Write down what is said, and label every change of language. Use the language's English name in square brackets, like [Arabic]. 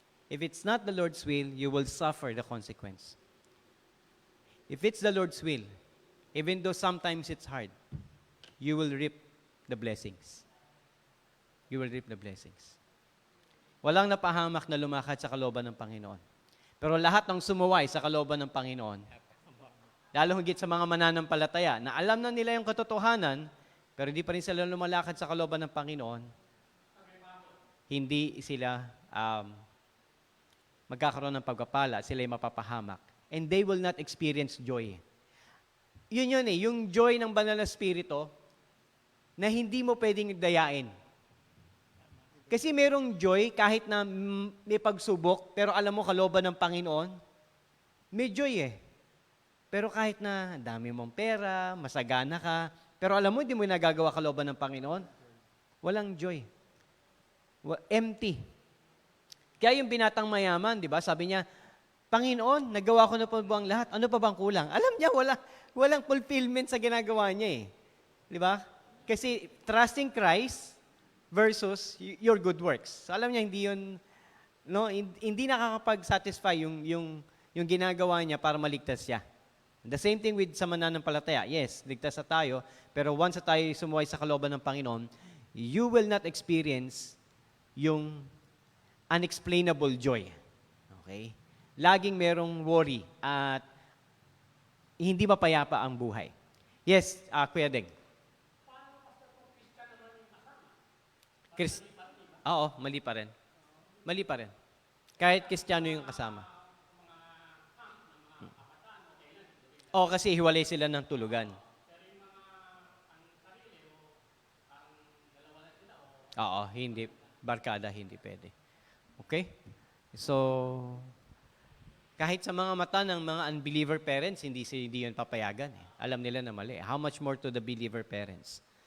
[English] If it's not the Lord's will, you will suffer the consequence. If it's the Lord's will, even though sometimes it's hard, you will reap the blessings. You will reap the blessings. [Filipino] Walang napahamak na lumakad sa kalooban ng Panginoon. Pero lahat ng sumuway sa kalooban ng Panginoon, lalo higit sa mga mananampalataya, na alam na nila yung katotohanan, pero hindi pa rin sila lumalakad sa kalooban ng Panginoon, hindi sila magkakaroon ng pagpapala, sila ay mapapahamak. [English] And they will not experience joy. [Filipino] Yun eh, yung joy ng banal na spirito na hindi mo pwedeng dayain. Kasi merong joy kahit na may pagsubok, pero alam mo kalooban ng Panginoon, may joy eh. Pero kahit na dami mong pera, masagana ka, pero alam mo hindi mo nagagawa kalooban ng Panginoon, walang joy. Empty. Kaya yung binatang mayaman, di ba? Sabi niya, Panginoon, nagawa ko na po ba ang lahat? Ano pa bang kulang? Alam niya, walang fulfillment sa ginagawa niya eh. Di ba? [English] Kasi trusting Christ versus your good works. [Filipino] So, alam niya, hindi yun, no, hindi nakakapag-satisfy yung ginagawa niya para maligtas siya. The same thing with sa mananampalataya. Yes, ligtas na tayo, pero once na tayo sumuway sa kalooban ng Panginoon, you will not experience yung unexplainable joy. Okay? Laging merong worry at hindi mapayapa ang buhay. [English] Yes, Kuya Deng. [Filipino] Oo, mali pa rin. Mali pa rin. Kahit Kristiyano yung kasama. Oo, kasi hiwalay sila ng tulugan. Oo, hindi. Barkada, hindi pwede. Okay? So, kahit sa mga mata ng mga unbeliever parents, hindi yun papayagan. Eh. Alam nila na mali. [English] How much more to the believer parents?